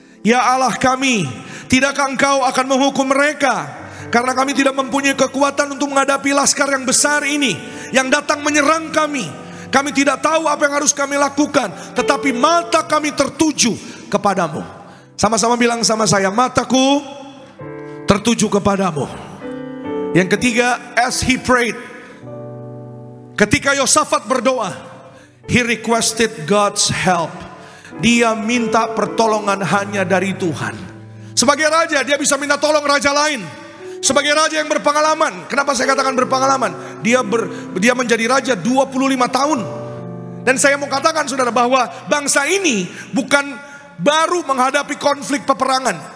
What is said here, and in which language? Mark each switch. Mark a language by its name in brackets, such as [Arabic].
[Indonesian] Ya Allah kami, tidakkah Engkau akan menghukum mereka? Karena kami tidak mempunyai kekuatan untuk menghadapi laskar yang besar ini yang datang menyerang kami. Kami tidak tahu apa yang harus kami lakukan, tetapi mata kami tertuju kepadamu. Sama-sama bilang sama saya, mataku tertuju kepadamu. Yang ketiga, [English] as he prayed, [Indonesian] ketika Yosafat berdoa, [English] he requested God's help. [Indonesian] Dia minta pertolongan hanya dari Tuhan. Sebagai raja, dia bisa minta tolong raja lain. Sebagai raja yang berpengalaman. Kenapa saya katakan berpengalaman? Dia menjadi raja 25 tahun. Dan saya mau katakan saudara bahwa bangsa ini bukan baru menghadapi konflik peperangan.